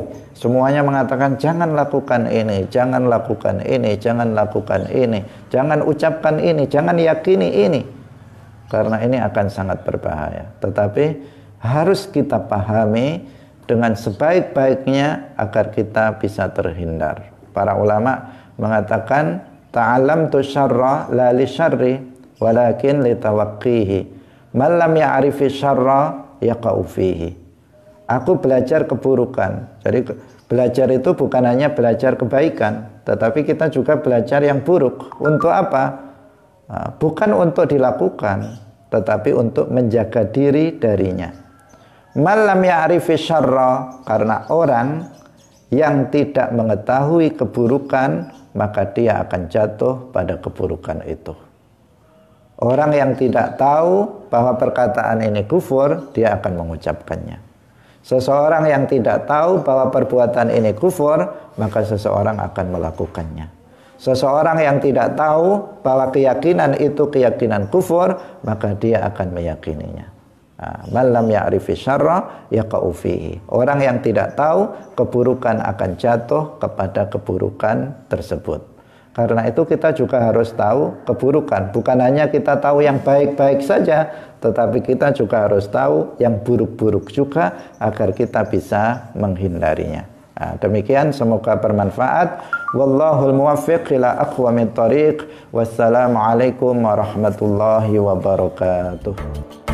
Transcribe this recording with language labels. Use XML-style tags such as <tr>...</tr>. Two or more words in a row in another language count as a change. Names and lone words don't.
<id>Semuanya mengatakan jangan lakukan ini, jangan lakukan ini, jangan lakukan ini, jangan ucapkan ini, jangan yakini ini, karena ini akan sangat berbahaya. Tetapi harus kita pahami dengan sebaik-baiknya agar kita bisa terhindar. Para ulama mengatakan</id> <ar>تعلمت الشر لا للشر ولكن لتوقيه. من لم يعرف الشر يقع فيه.</ar> <id>Aku belajar keburukan. Jadi belajar itu bukan hanya belajar kebaikan, tetapi kita juga belajar yang buruk. Untuk apa? Bukan untuk dilakukan, tetapi untuk menjaga diri darinya.</id> <ar>من لم يعرف الشر,</ar> <id>karena orang yang tidak mengetahui keburukan, maka dia akan jatuh pada keburukan itu. Orang yang tidak tahu bahwa perkataan ini kufur, dia akan mengucapkannya. Seseorang yang tidak tahu bahwa perbuatan ini kufur, maka seseorang akan melakukannya. Seseorang yang tidak tahu bahwa keyakinan itu keyakinan kufur, maka dia akan meyakininya.</id> <ar>من لم يعرف الشر يقع فيه.</ar> <id>Orang yang tidak tahu keburukan akan jatuh kepada keburukan tersebut. Karena itu kita juga harus tahu keburukan. Bukan hanya kita tahu yang baik-baik saja, tetapi kita juga harus tahu yang buruk-buruk juga agar kita bisa menghindarinya. Demikian, semoga bermanfaat.</id> <ar>والله الموفق إلى أقوم الطريق. والسلام عليكم ورحمة الله وبركاته.</ar>